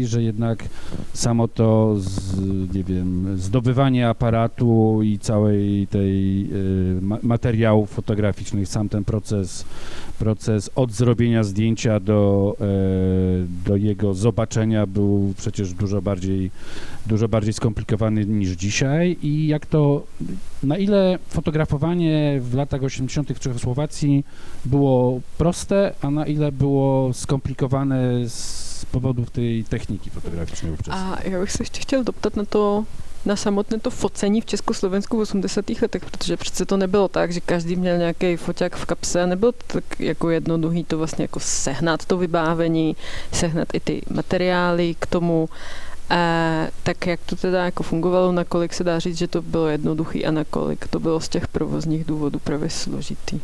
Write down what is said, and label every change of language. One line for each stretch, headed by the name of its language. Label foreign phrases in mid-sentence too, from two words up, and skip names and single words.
Polish: że jednak samo to, nie wiem, zdobywanie aparatu i całej tej materiałów fotograficznych, sam ten proces od zrobienia zdjęcia do jego zobaczenia był przecież dużo bardziej skomplikowany niż dzisiaj i na ile fotografowanie w latach 80. w Czechosłowacji było proste, a na ile było skomplikowane z powodów tej techniki fotograficznej ówczesnej.
Czech: A já bych se ještě chtěl doptat na samotné to focení v Československu v 80. letech, protože přece to nebylo tak, že každý měl nějaký foťák v kapse, nebylo to tak jako jednoduchý to vlastně jako sehnat to vybávení, sehnat i ty materiály k tomu. Tak jak to teda jako fungovalo, nakolik se dá říct, že to bylo jednoduchý a nakolik to bylo z těch provozních důvodů právě složitý?